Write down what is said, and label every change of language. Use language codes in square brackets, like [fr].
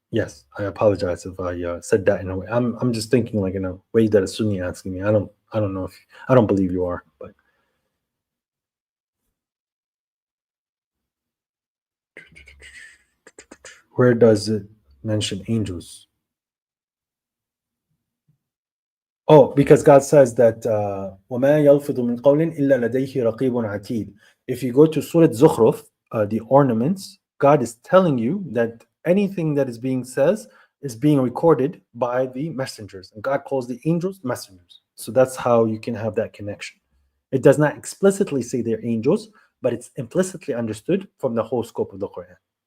[en] Yes, I apologize if I said that in a way. I'm just thinking like in a way that a Sunni asking me. I don't know if I don't believe you are, but where does it mention angels? Oh, because God says that [ar] وَمَا يَلْفِظُ مِنْ قَوْلٍ إِلَّا لَدَيْهِ رَقِيبٌ عَتِيدٌ. [en] If you go to Surah Zukhruf, the ornaments, God is telling you that anything that is being says is being recorded by the messengers, and God calls the angels messengers. So that's how you can have that connection. It does not explicitly say they're angels, but it's implicitly understood from the whole scope of the Quran.